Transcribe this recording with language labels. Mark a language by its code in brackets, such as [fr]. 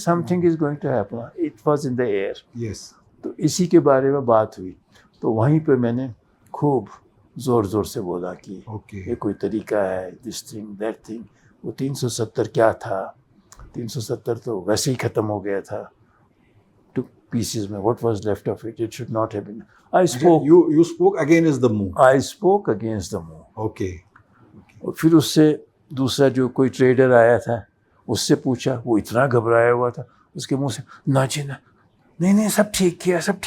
[en] Something is going to happen. It was in the air. [ur] تو اسی کے بارے میں بات ہوئی. تو وہیں پہ میں نے خوب زور سے بولا کہ یہ کوئی طریقہ ہے، [en] This thing that thing. [ur] وہ 370 کیا تھا؟ 370 تو ویسے ہی ختم ہو گیا تھا [en] two pieces [ur] میں. [en] What was left of it should not have been. You spoke against the move. I spoke against the move. Okay. [ur] اور پھر اس سے دوسرا جو کوئی ٹریڈر آیا تھا، اس سے پوچھا. وہ اتنا گھبرایا ہوا تھا، اس کے منہ سے نہ جی نہ، نہیں سب ٹھیک کیا.